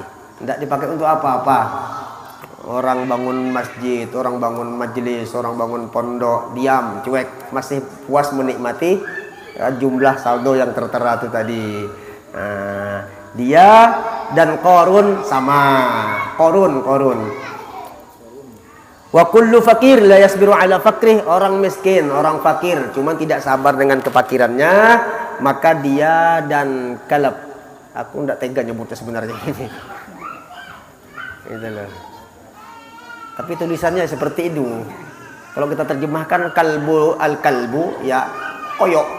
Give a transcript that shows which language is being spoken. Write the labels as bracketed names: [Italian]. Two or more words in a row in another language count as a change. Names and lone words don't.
[Indonesian] Tidak dipakai untuk apa-apa. Orang bangun masjid, orang bangun majelis, orang bangun pondok, diam, cuek, masih puas menikmati jumlah saldo yang tertera itu tadi. Nah, dia dan Qarun sama. Qarun. [Arabic] وكل فقير لا يصبر على فقره, [Indonesian] orang miskin, orang fakir, cuman tidak sabar dengan kefakirannya, maka dia dan kalab. Aku tidak tega nyebutnya sebenarnya ini. Itu loh. Tapi tulisannya seperti itu. Kalau kita terjemahkan al-kalbu ya koyok.